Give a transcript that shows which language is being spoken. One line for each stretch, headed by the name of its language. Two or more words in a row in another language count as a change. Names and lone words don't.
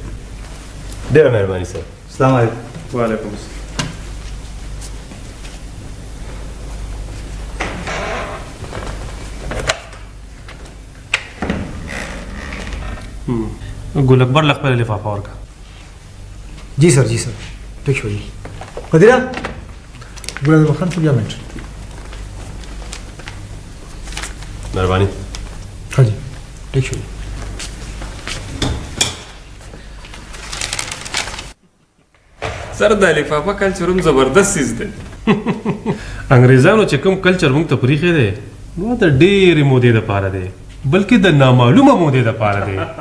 Pashto: ډېره مهرباني صاحب. السلام علیکم. وعلیکم السلام. ګل اکبر له خپله لفافه ورکړه.
Urdu: جی سر جی سر ٹھیک ہو جی.
Pashto: قدیره ګل خان څه بیا منټ. مهرباني.
Urdu: ہاں جی ٹھیک ہو.
Pashto: سر د لفافه کلچر هم زبردست چیز دی. انګریزانو چې کوم کلچر موږ ته پریښی دی نو د ډېرې مودې دپاره دی، بلکې د نامعلومه مودې دپاره دی.